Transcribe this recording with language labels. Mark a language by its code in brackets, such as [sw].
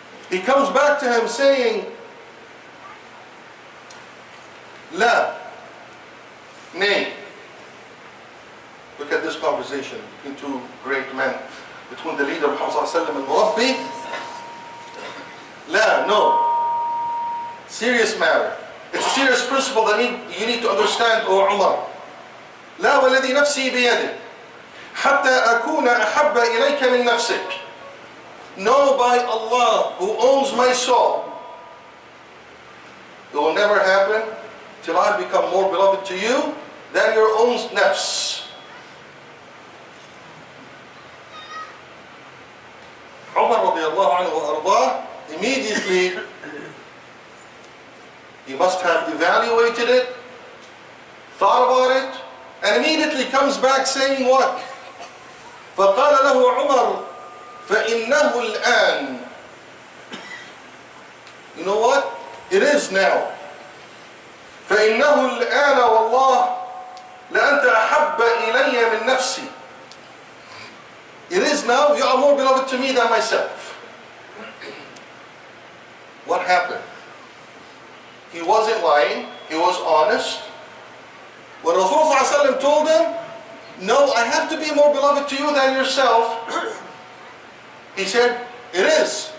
[en] He comes back to him saying, La, nay. Look at this conversation between two great men, between the leader Muhammad ﷺ and Murabbi. La, no. Serious matter. It's a serious principle that you need to understand, O Umar. [ar] لا والذي نفسي بيده حتى أكون أحب إليك من نفسك. [en] No, by Allah who owns my soul, it will never happen till I become more beloved to you than your own nafs. Umar radiallahu anhu wa ardah, immediately he must have evaluated it, thought about it, and immediately comes back saying what? [ar] فقال له عمر فإنه الآن. [en] You know what? It is now. [ar] فإنه الآن والله لأنت أحب إلي من نفسي. [en] It is now. You are more beloved to me than myself. What happened? He wasn't lying. He was honest. When Rasulullah ﷺ told him, no, I have to be more beloved to you than yourself. He said, it is.